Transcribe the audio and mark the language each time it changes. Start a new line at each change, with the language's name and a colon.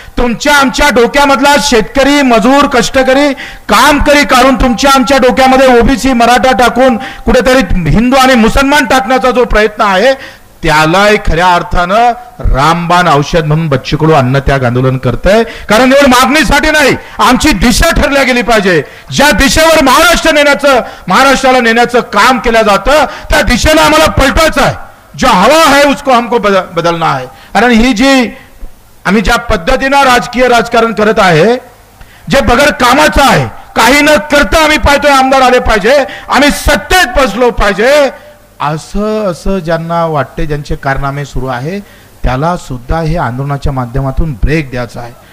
Marathi: तुमच्या आमच्या डोक्यामधला शेतकरी मजूर कष्टकरी कामकरी काढून तुमच्या आमच्या डोक्यामध्ये ओबीसी मराठा टाकून कुठेतरी हिंदू आणि मुसलमान टाकण्याचा जो प्रयत्न आहे त्याला खऱ्या अर्थानं रामबाण औषध म्हणून बच्चू कडू अन्नत्याग आंदोलन करतंय. कारण निवड मागणीसाठी नाही, आमची दिशा ठरल्या गेली पाहिजे. ज्या दिशेवर महाराष्ट्राला नेण्याचं काम केलं जातं त्या दिशेला आम्हाला पलटायचं आहे.
Hindi: जो हवा है उसको हमको बदलना है.
Marathi: कारण ही जी आम्ही ज्या पद्धतीनं राजकीय राजकारण करत आहे, जे बगर कामाचं आहे, काही न करता आम्ही पाहतोय आमदार आले पाहिजे, आम्ही सत्तेत बसलो पाहिजे, असं ज्यांना वाटते, ज्यांचे कारनामे सुरू आहे त्याला सुद्धा हे आंदोलनाच्या माध्यमातून ब्रेक द्यायचा आहे.